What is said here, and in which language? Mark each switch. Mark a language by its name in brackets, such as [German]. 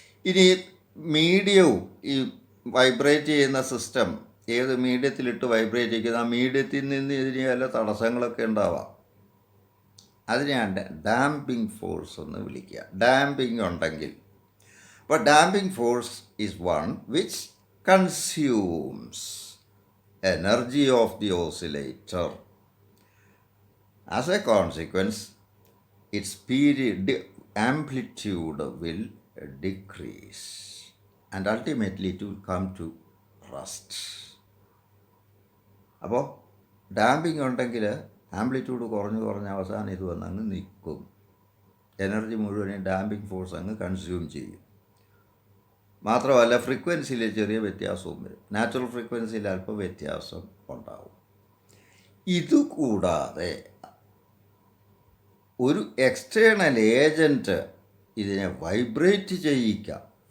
[Malayalam] ഇനി മീഡിയവും ഈ വൈബ്രേറ്റ് ചെയ്യുന്ന സിസ്റ്റം ഏത് മീഡിയത്തിലിട്ട് വൈബ്രേറ്റ് ചെയ്യുന്ന ആ മീഡിയത്തിൽ നിന്ന് ഇതിന് വല്ല തടസ്സങ്ങളൊക്കെ ഉണ്ടാവാം. അതിനെയാണ് [English] Damping force എന്ന് വിളിക്കുക. Damping ഉണ്ടെങ്കിൽ, അപ്പോൾ damping force is one which consumes energy of the oscillator. As a consequence its amplitude will decrease and ultimately it will come to rest. [Malayalam] അപ്പോൾ ഡാമ്പിങ് ഉണ്ടെങ്കിൽ ആംപ്ലിറ്റ്യൂഡ് കുറഞ്ഞ് അവസാനം ഇത് വന്നങ്ങ് നിൽക്കും. എനർജി മുഴുവനും ഡാമ്പിങ് ഫോഴ്സ് അങ്ങ് കൺസ്യൂം ചെയ്യും. മാത്രമല്ല ഫ്രീക്വൻസിയിൽ ചെറിയ വ്യത്യാസവും വരും. നാച്ചുറൽ ഫ്രീക്വൻസിയിൽ അല്പം വ്യത്യാസം ഉണ്ടാവും. ഇതുകൂടാതെ ഒരു എക്സ്റ്റേണൽ ഏജൻറ്റ് ഇതിനെ വൈബ്രേറ്റ് ചെയ്യിക്കാം.